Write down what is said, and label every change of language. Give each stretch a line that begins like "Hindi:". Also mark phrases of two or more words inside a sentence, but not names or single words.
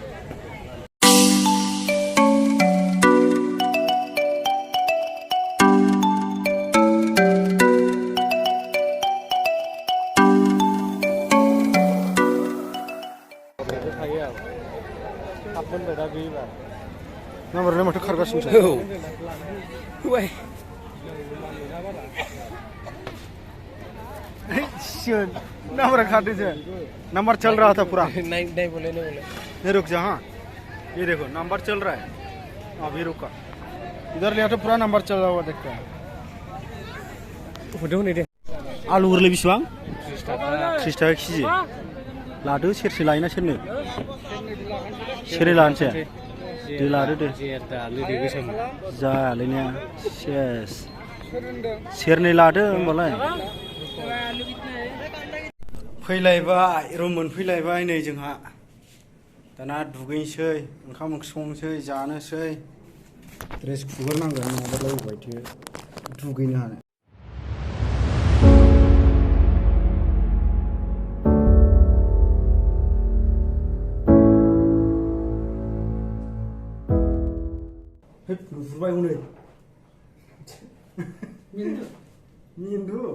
Bodo: नाम्बारलाय माथो खारगासिनो
Hindi: नंबर खाते थे नंबर चल रहा था पूरा नहीं बोले नहीं रुक जा हाँ ये देखो नंबर चल रहा है अभी रुका इधर लिया तो पूरा नंबर चल रहा हुआ देखते हैं
Bodo: आलू गोरलै बिसिबां 30 थाखा केजि लादो सेरसे लायोना सेरनै सेरनै लानोसै दे लादो दे जायालैनिया सेस सेरनै लादो होमबालाय फैलायबाय रुम मोनफैलायबाय नै जोंहा दाना दुगैनोसै ओंखाम ओंख्रि संनोसै जानोसै ड्रेस खुगोरनांगोन नङाबालाय अबायथो दुगैनो हानो नुहुरबाय हनै मिन्दु